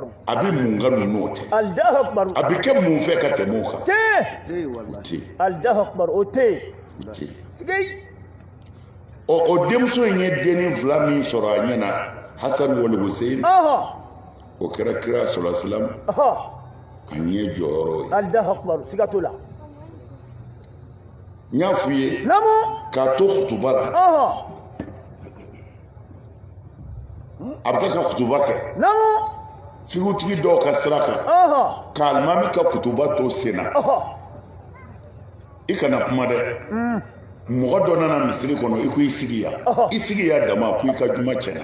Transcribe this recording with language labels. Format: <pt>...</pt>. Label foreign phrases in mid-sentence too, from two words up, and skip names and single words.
<bm>a bɛ mun ka ninnu tɛ</bm> <ar>الله أكبر</ar> <bm>a bɛ kɛ mun fɛ ka tɛmɛ o kan Tɛ wallahi. tɛ</bm> <ar>الله أكبر</ar> <bm>o tɛ tɛ sigei o denmuso in ye denni 2 min sɔrɔ a ɲɛna Hasan wal Hussein o kɛra kira</bm> <ar>صلى الله عليه وسلم</ar> <bm>a ɲɛ jɔyɔrɔ ye</bm> <ar>الله أكبر</ar> <bm>siga t'o la n y'a f'u ye namu k'a to kutuba la a bɛ kɛ ka kutuba kɛ namu figutigi dɔw ka sira kan ka alimami ka kutuba to sen na i kana kuma dɛ mɔgɔ dɔ nana misiri kɔnɔ i ko i sigi yan i sigi yan dama ko i ka juma cɛna</bm>